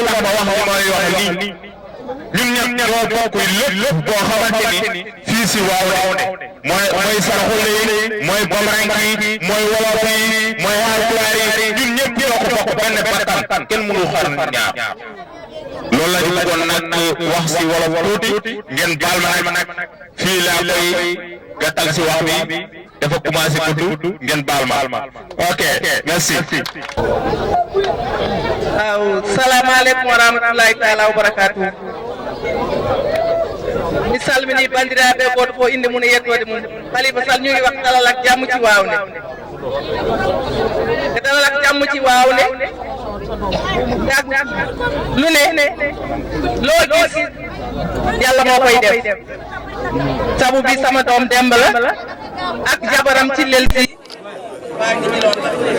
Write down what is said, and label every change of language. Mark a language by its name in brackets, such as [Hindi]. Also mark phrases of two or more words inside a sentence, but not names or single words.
[Wolof] tax ma wax li may wax nii ñun ñëpp ñoo bokk lépp boo xamante ni fii si waaw ne mooy saraxule yi mooy bamarank yi mooy wolof yi mooy haalpulaar yi ñun ñëpp ñoo ko bokk benn bakkan kenn mënu xar ñaar loolu la ñu bëggoon nag wax si wolof tuuti ngeen baal ma nag fii laa koy gàttal si wax bi dafa commencé gudd ngeen baal ma [French] ok merci. [Wolof] waaw [Arabic] السلام عليكم ورحمة الله تعالى وبركاته [Fula] mi salmini bandiraɓe goto fof inde mum e yettode mum [Wolof] Khalifa Sall ñu ngi wax dalal ak jàmm ci Wawnde te dalal ak jàmm ci Wawnde lu ne loo gis yàlla moo koy def sabu bi sama doom Demba la ak jabaram ci lel si waa ngi ci loolu